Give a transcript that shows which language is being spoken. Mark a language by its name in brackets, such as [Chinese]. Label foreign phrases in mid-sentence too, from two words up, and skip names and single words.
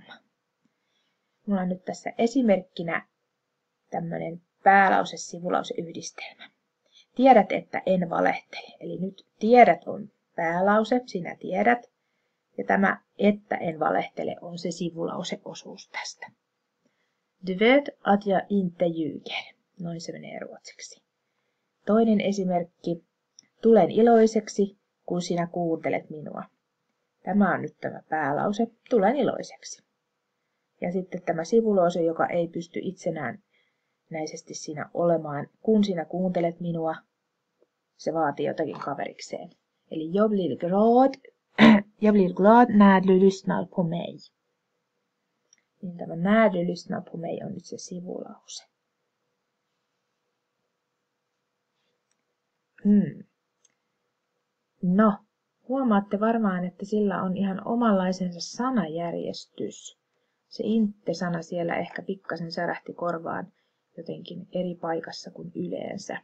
[Finnish] Mulla on nyt tässä esimerkkinä tämmöinen päälause-sivulauseyhdistelmä. Tiedät, että en valehtele. Eli nyt tiedät on päälause, sinä tiedät. Ja tämä että en valehtele on se sivulauseosuus tästä. [Swedish] Du vet att jag inte ljuger. [Finnish] Noin se menee ruotsiksi. Toinen esimerkki. Tulen iloiseksi, kun sinä kuuntelet minua. Tämä on nyt tämä päälause. Tulen iloiseksi. Ja sitten tämä sivulause, joka ei pysty itsenään näisesti siinä olemaan, kun sinä kuuntelet minua, se vaatii jotakin kaverikseen. [Swedish] Eli jag blir glad när du lyssnar på mig. [Finnish] Niin tämä [Swedish] när du lyssnar på mig [Finnish] on nyt se sivulause. No, huomaatte varmaan, että sillä on ihan omanlaisensa sanajärjestys. Se inte-sana siellä ehkä pikkasen särähti korvaan jotenkin eri paikassa kuin yleensä.